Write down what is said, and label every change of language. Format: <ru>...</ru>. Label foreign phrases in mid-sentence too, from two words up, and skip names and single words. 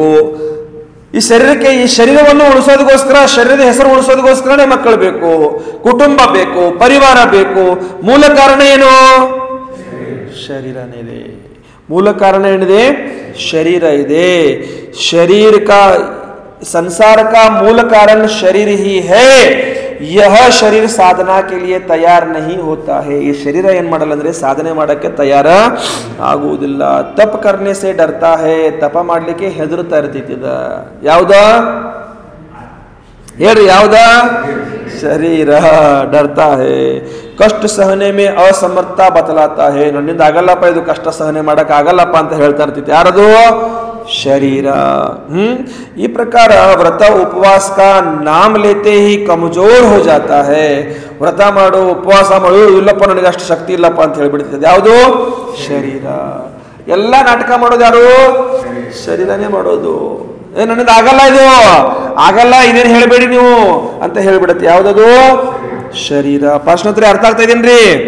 <kn>ಈ ಶರೀರವನ್ನು ಉಳಿಸೋದಕ್ಕೋಸ್ಕರ, ಶರೀರದ ಹೆಸರು ಉಳಿಸೋದಕ್ಕೋಸ್ಕರನೇ ಮಕ್ಕಳು ಬೇಕು, ಕುಟುಂಬ ಬೇಕು, ಪರಿವಾರ ಬೇಕು. ಮೂಲ ಕಾರಣ ಏನು? ಶರೀರನೇ ಇದೆ. ಮೂಲ ಕಾರಣ ಏನಿದೆ? ಶರೀರ ಇದೆ.</kn> <hi>ಶರೀರ का संसार का मूल कारण शरीर ही है. यह शरीर साधना के लिए तैयार नहीं होता है.</hi> <kn>ಈ ಶರೀರ ಏನ್ ಮಾಡಲ್ಲ ಅಂದ್ರೆ ಸಾಧನೆ ಮಾಡಕ್ಕೆ ತಯಾರ ಆಗುವುದಿಲ್ಲ.</kn> <hi>ತಪ करने से डरता है.</hi> <kn>ತಪ ಮಾಡ್ಲಿಕ್ಕೆ ಹೆದರುತ್ತಾ ಇರ್ತಿದ್ದ. ಯಾವ್ದ ಹೇಳ್ರಿ? ಯಾವ್ದ?</kn> <hi>ಶರೀರ. डरता है. कष्ट सहने में असमर्थ बतलाता है.</hi> <kn>ನನ್ನಿಂದ ಆಗಲ್ಲಪ್ಪ, ಇದು ಕಷ್ಟ ಸಹನೆ ಮಾಡಕ್ ಆಗಲ್ಲಪ್ಪ ಅಂತ ಹೇಳ್ತಾ ಇರ್ತಿತ್ತು. ಯಾರದು? ಶರೀರ. ಈ ಪ್ರಕಾರ</kn> <hi>व्रत उपवास का नाम लेते ही कमजोर हो जाता है.</hi> <kn>ವ್ರತ ಮಾಡು, ಉಪವಾಸ ಮಾಡು, ಇಲ್ಲಪ್ಪ ನನಗೆ ಅಷ್ಟು ಶಕ್ತಿ ಇಲ್ಲಪ್ಪ ಅಂತ ಹೇಳ್ಬಿಡ್ತದೆ. ಯಾವುದು? ಶರೀರ. ಎಲ್ಲ ನಾಟಕ ಮಾಡೋದು ಯಾರು? ಶರೀರನೇ ಮಾಡೋದು. ನನ್ನಿಂದ ಆಗಲ್ಲ, ಇದು ಆಗಲ್ಲ, ಇದೇನು ಹೇಳ್ಬೇಡಿ ನೀವು ಅಂತ ಹೇಳ್ಬಿಡತ್ತೆ. ಯಾವ್ದದು? ಶರೀರ. ಪ್ರಶ್ನೋತ್ತರ ಅರ್ಥ ಆಗ್ತಾ ಇದೇನ್ರಿ?</kn>